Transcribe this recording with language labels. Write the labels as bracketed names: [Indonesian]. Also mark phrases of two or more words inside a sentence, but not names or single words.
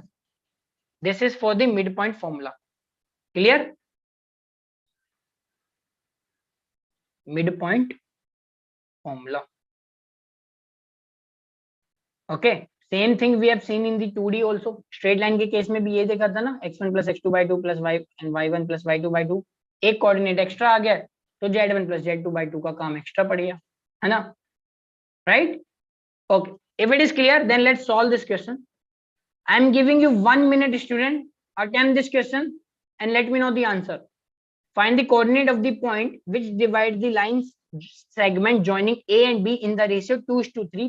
[English] This is for the midpoint formula. Clear? Midpoint formula. Okay, same thing we have seen in the 2D also. Straight line [Hindi] के केस में भी ये देखा था ना, [English] x1 plus x2 by 2 plus y and y1 plus y2 by 2. [Hindi] एक [English] coordinate extra [Hindi] आ गया तो [English] z1 plus z2 by 2 [Hindi] का काम एक्स्ट्रा पड़ गया, है ना? [English] Right? Okay, if it is clear, then let's solve this question. I am giving you 1 minute, student. Attempt this question and let me know the answer. Find the coordinate of the point which divides the lines segment joining A and B in the ratio 2:3.